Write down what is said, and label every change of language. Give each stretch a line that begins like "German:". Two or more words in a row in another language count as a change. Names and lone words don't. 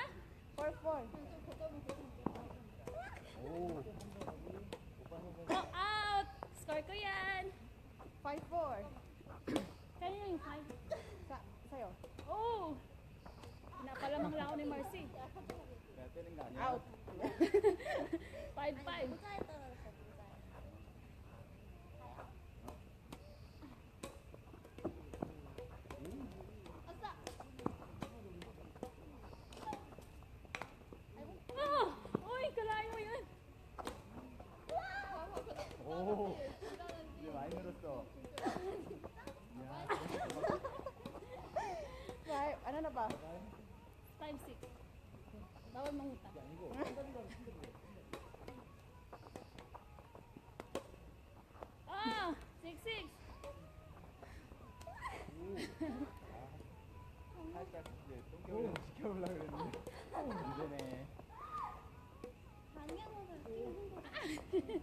Filipino: 4-4. 오.
English: Go out!
Filipino: Score ko yan! 5-4. Kaya yung 5. Sa'yo. Oh! Pinapalamang lang ako ni Marcy.
Korean: 내가 때린 거 아니야?
Filipino: Out. 5-5.
Korean: 부자에 떨어졌어, 부자에. 아싸! Ah!
Filipino: Uy, kalahin mo yun!
Korean: 오. 이제 많이 늘었어. 야.
Filipino: Five. Ano na ba? 5-6. Bawal mangutang. Ah! 6-6.
Korean: 살짝 이제 똥개를 지켜보려고 그랬는데 문제네. 방향으로 뛰는 거